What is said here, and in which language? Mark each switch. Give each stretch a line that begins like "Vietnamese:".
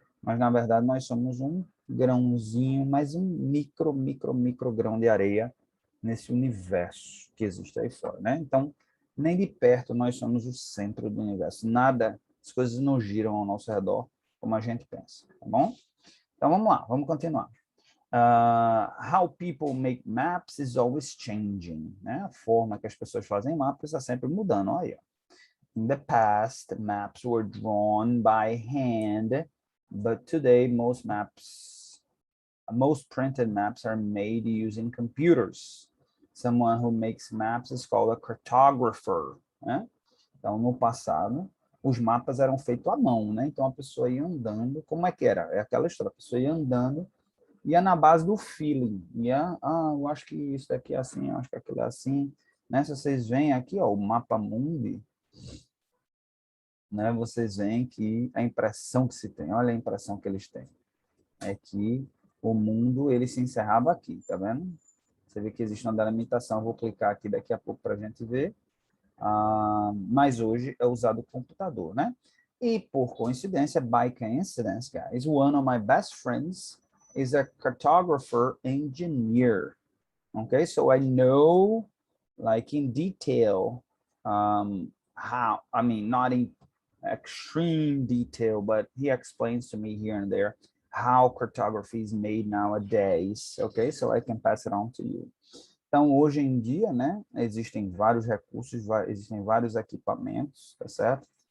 Portuguese: Mas, na verdade, nós somos um grãozinho, mais um micro grão de areia nesse universo que existe aí fora, né? Então, nem de perto nós somos o centro do universo. Nada, as coisas não giram ao nosso redor como a gente pensa, tá bom? Então, vamos lá, vamos continuar.
English: How people make maps is always changing, né?
Portuguese: A forma que as pessoas fazem mapas está sempre mudando, olha.
English: In the past, maps were drawn by hand, but today most printed maps are made using computers. Someone who makes maps is called a cartographer, né?
Portuguese: Então, no passado, os mapas eram feitos à mão, né? Então, a pessoa ia andando, como é que era? É aquela história, a pessoa ia andando, ia na base do feeling, eu acho que isso daqui é assim, eu acho que aquilo é assim, né? Se vocês veem aqui, ó, o mapa mundi, né? Vocês veem que a impressão que se tem, olha a impressão que eles têm, é que o mundo ele se encerrava aqui, tá vendo? Você vê que existe uma delimitação, vou clicar aqui daqui a pouco para a gente ver, mas hoje é usado o computador, né? E por coincidência,
English: by coincidence, guys, one of my best friends is a cartographer engineer. Okay, so I know, like in detail, how, I mean, not in extreme detail, but he explains to me here and there how cartography is made nowadays. Okay, so I can pass it on to you.
Portuguese: Então, hoje em dia, né, existem vários recursos, existem vários equipamentos, tá certo?